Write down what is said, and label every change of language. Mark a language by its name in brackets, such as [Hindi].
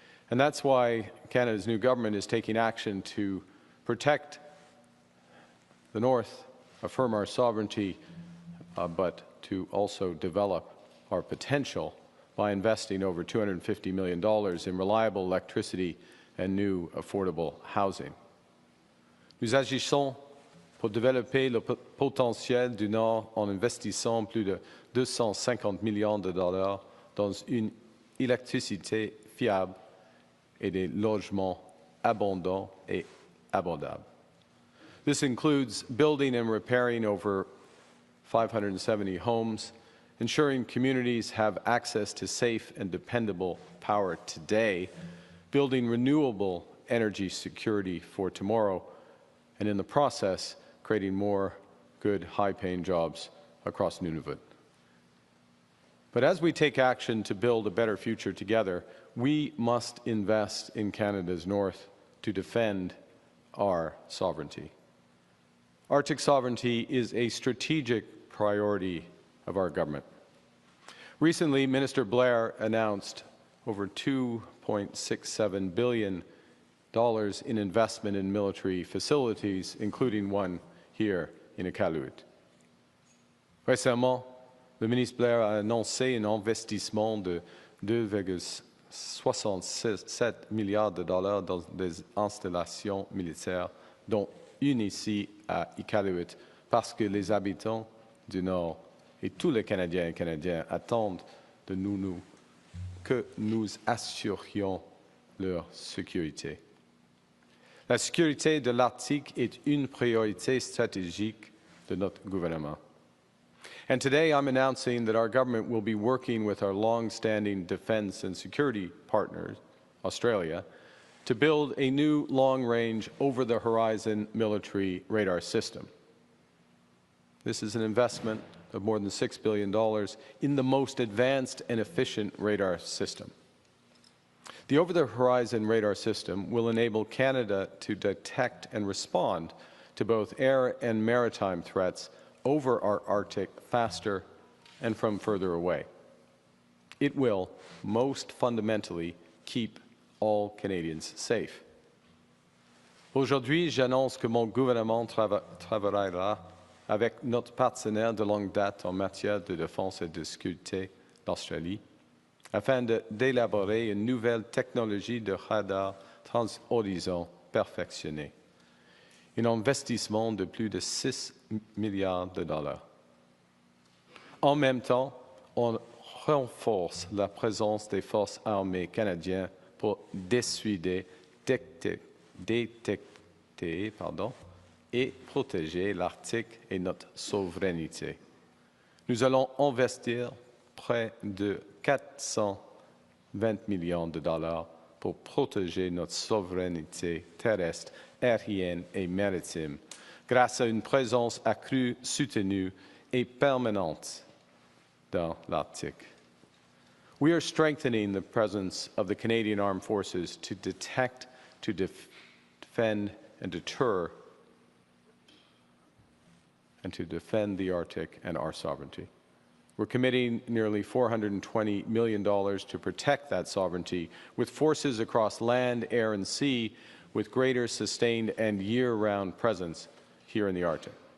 [English] And that's why Canada's new government is taking action to protect the north, affirm our sovereignty, but to also develop our potential by investing over $250 million in reliable electricity and new affordable housing. [French] Nous agissons pour développer le potentiel du Nord en investissant plus de 250 millions de dollars dans une électricité fiable et des logements abondants et abordables. [English] This includes building and repairing over 570 homes, ensuring communities have access to safe and dependable power today, building renewable energy security for tomorrow, and in the process, creating more good, high-paying jobs across Nunavut. But as we take action to build a better future together, we must invest in Canada's north to defend our sovereignty. Arctic sovereignty is a strategic priority of our government. Recently, Minister Blair announced over $2.67 billion in investment in military facilities, including one here in Iqaluit. [French] Récemment, le ministre Blair a annoncé un investissement de 2,67 milliards de dollars dans des installations militaires, dont une ici à Iqaluit, parce que les habitants du Nord et tous les Canadiens et Canadiennes attendent de nous que nous assurions leur sécurité. La sécurité de l'Arctique est une priorité stratégique de notre gouvernement. [English] And today I'm announcing that our government will be working with our long-standing defense and security partners, Australia, to build a new long-range, over-the-horizon military radar system. This is an investment of more than $6 billion in the most advanced and efficient radar system. The over-the-horizon radar system will enable Canada to detect and respond to both air and maritime threats over our Arctic faster and from further away. It will, most fundamentally, keep all Canadians safe. [French] Aujourd'hui, j'annonce que mon gouvernement travaillera avec notre partenaire de longue date en matière de défense et de sécurité, l'Australie, afin d'élaborer une nouvelle technologie de radar transhorizon perfectionnée. Un investissement de plus de 6 milliards de dollars. En même temps, on renforce la présence des forces armées canadiennes pour dissuader, détecter et protéger l'Arctique et notre souveraineté. Nous allons investir près de 420 millions de dollars pour protéger notre souveraineté terrestre, aérienne et maritime, grâce à une présence accrue, soutenue et permanente dans l'Arctique. [English] We are strengthening the presence of the Canadian Armed Forces to detect, to defend, and deter, and to defend the Arctic and our sovereignty. We're committing nearly $420 million to protect that sovereignty with forces across land, air, and sea with greater sustained and year-round presence here in the Arctic.